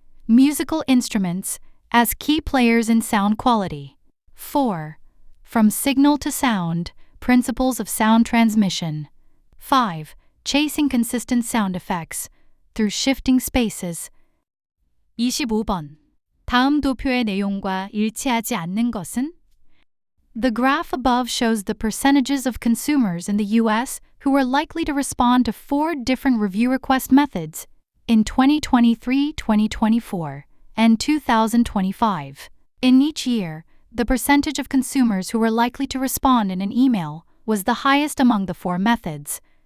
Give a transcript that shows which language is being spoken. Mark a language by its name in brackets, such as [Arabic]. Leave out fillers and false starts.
[English] Musical instruments as key players in sound quality. 4. From signal to sound, principles of sound transmission. 5. Chasing consistent sound effects through shifting spaces. [Korean] 25번. 다음 도표의 내용과 일치하지 않는 것은? [English] The graph above shows the percentages of consumers in the U.S. who are likely to respond to 4 different review request methods in 2023, 2024, and 2025. In each year, the percentage of consumers who were likely to respond in an email was the highest among the 4 methods.